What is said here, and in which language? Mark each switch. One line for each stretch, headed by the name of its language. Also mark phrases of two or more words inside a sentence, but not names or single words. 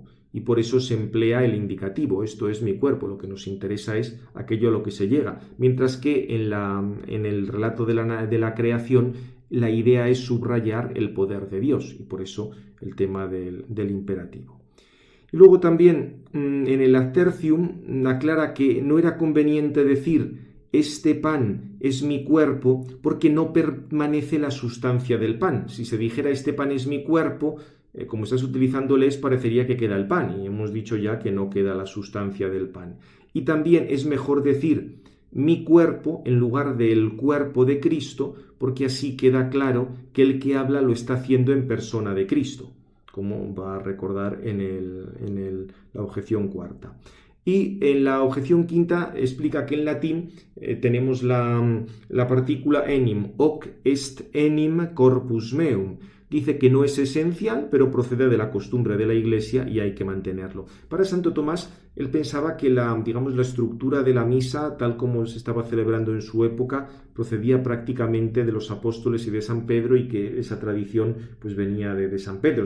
Spanish: Y por eso se emplea el indicativo, esto es mi cuerpo, lo que nos interesa es aquello a lo que se llega, mientras que en el relato de la creación la idea es subrayar el poder de Dios, y por eso el tema del imperativo. Y luego también en el
Latin: ad tertium
Spanish: aclara que no era conveniente decir este pan es mi cuerpo porque no permanece la sustancia del pan. Si se dijera este pan es mi cuerpo, como estás utilizando les, parecería que queda el pan, y hemos dicho ya que no queda la sustancia del pan. Y también es mejor decir mi cuerpo en lugar del cuerpo de Cristo, porque así queda claro que el que habla lo está haciendo en persona de Cristo, como va a recordar en la objeción cuarta. Y en la objeción quinta explica que en latín tenemos la partícula enim,
Latin: hoc est enim corpus meum.
Spanish: Dice que no es esencial, pero procede de la costumbre de la Iglesia y hay que mantenerlo. Para Santo Tomás, él pensaba que la estructura de la misa, tal como se estaba celebrando en su época, procedía prácticamente de los apóstoles y de San Pedro, y que esa tradición pues venía de San Pedro.